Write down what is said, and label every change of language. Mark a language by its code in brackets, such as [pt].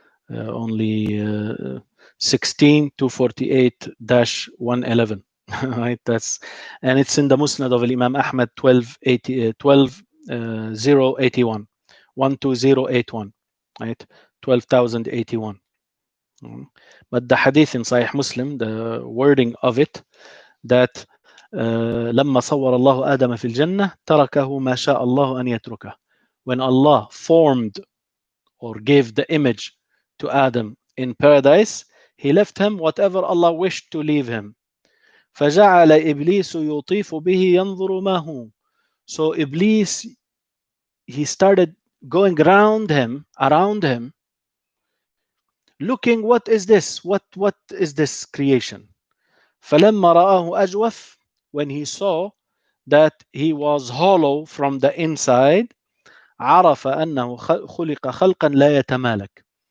[en] Only 16 to 48-111. Right, and it's in the Musnad of Imam Ahmad 12081, 12081, right, 12,081. But the hadith in Sahih Muslim, the wording of it, that [ar] لما صور الله آدم في الجنة تركه ما شاء الله أن يتركه. [en] When Allah formed or gave the image to Adam in paradise, he left him whatever Allah wished to leave him. [ar] فجعل إبليس يطيف به ينظر ما هو. [en] So Iblis, he started going around him, looking, what is this? What is this creation? [ar] فلما رآه أجوف, [en] when he saw that he was hollow from the inside, [ar] عرف أنه خلق خلقا لا يتمالك.